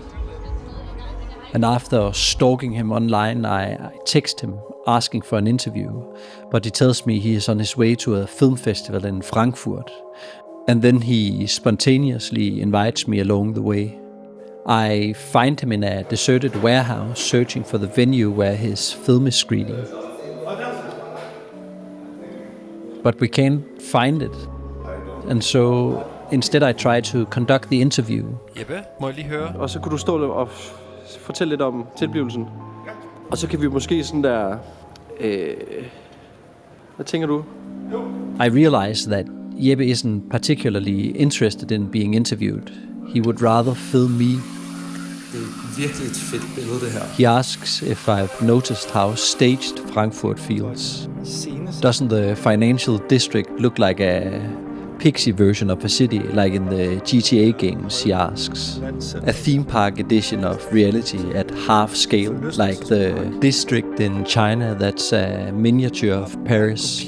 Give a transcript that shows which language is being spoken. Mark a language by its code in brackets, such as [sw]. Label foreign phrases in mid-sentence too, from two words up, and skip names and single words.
[en] And after stalking him online, I text him asking for an interview, but he tells me he is on his way to a film festival in Frankfurt, and then he spontaneously invites me along the way. I find him in a deserted warehouse searching for the venue where his film is screening. But we can't find it. And so instead I try to conduct the interview. [da] Jeppe, må jeg lige høre? Og så kunne du stå og fortælle lidt om tilblivelsen. Og så kan vi måske sådan der... hvad tænker du? [en] I realize that Jeppe isn't particularly interested in being interviewed. He would rather film me. [da] Det er virkelig et fedt billede, det her. [en] He asks if I've noticed how staged Frankfurt feels. Doesn't the financial district look like a pixie version of a city, like in the GTA games, he asks. A theme park edition of reality at half scale, like the district in China that's a miniature of Paris.